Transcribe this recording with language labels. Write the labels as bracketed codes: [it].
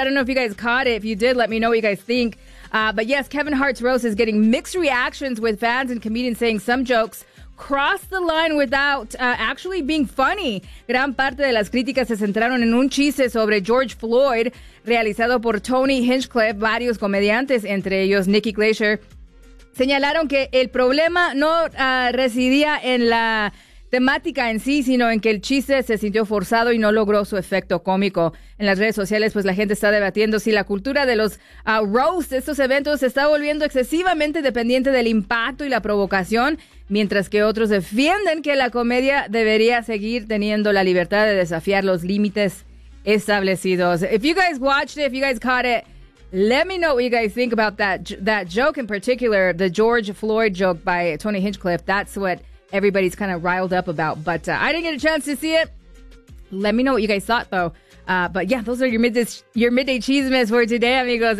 [en] I don't know if you guys caught it. If you did, let me know what you guys think. But yes, Kevin Hart's roast is getting mixed reactions, with fans and comedians saying some jokes cross the line without actually being funny. [es] Gran parte de las críticas se centraron en un chiste sobre George Floyd realizado por Tony Hinchcliffe. Varios comediantes, entre ellos Nikki Glaser, señalaron que el problema no residía en la temática en sí, sino en que el chiste se sintió forzado y no logró su efecto cómico. En las redes sociales, pues la gente está debatiendo si la cultura de los roasts, estos eventos, se está volviendo excesivamente dependiente del impacto y la provocación, mientras que otros defienden que la comedia debería seguir teniendo la libertad de desafiar los límites establecidos. [en] If you guys watched it, if you guys caught it, let me know what you guys think about that joke in particular, the George Floyd joke by Tony Hinchcliffe. That's what everybody's kind of riled up about, but I didn't get a chance to see it. Let me know what you guys thought, though. But yeah, those are your midday chismes for today, amigos.